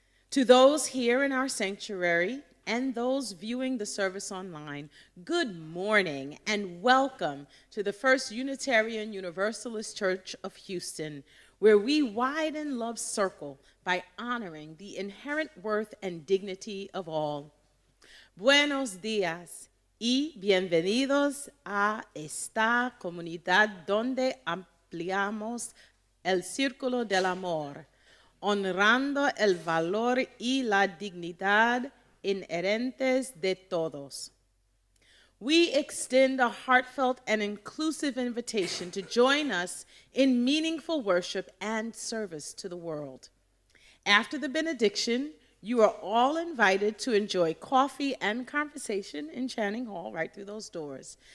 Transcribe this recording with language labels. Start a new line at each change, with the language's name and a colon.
English: To those here in our sanctuary and those viewing the service online, good morning and welcome to the First Unitarian Universalist Church of Houston, where we widen love's circle by honoring the inherent worth and dignity of all.
Spanish: Buenos días y bienvenidos a esta comunidad donde ampliamos el círculo del amor, honrando el valor y la dignidad inherentes de todos.
English: We extend a heartfelt and inclusive invitation to join us in meaningful worship and service to the world. After the benediction, You are all invited to enjoy coffee and conversation in Channing Hall right through those doors.